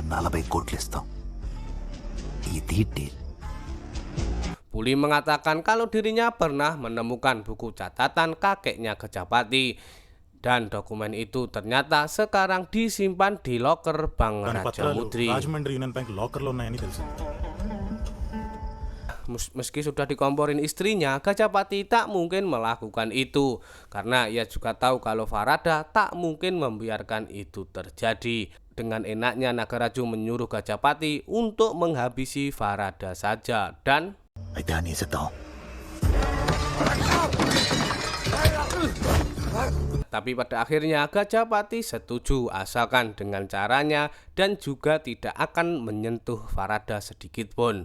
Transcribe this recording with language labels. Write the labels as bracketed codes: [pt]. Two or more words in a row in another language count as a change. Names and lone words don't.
[id] Puli mengatakan kalau dirinya pernah menemukan buku catatan kakeknya Gajahpati, dan dokumen itu ternyata sekarang disimpan di loker Bank Raja Mudri. [te] రాజమండ్రి యూనియన్ బ్యాంక్ లాకర్లో ఉన్నాయని తెలుసు. [id] Meski sudah dikomporin istrinya, Gajahpati tak mungkin melakukan itu karena ia juga tahu kalau Farada tak mungkin membiarkan itu terjadi. Dengan enaknya Nagaraju menyuruh Gajahpati untuk menghabisi Farada saja dan tapi pada akhirnya Gajahpati setuju asalkan dengan caranya dan juga tidak akan menyentuh Farada sedikit pun.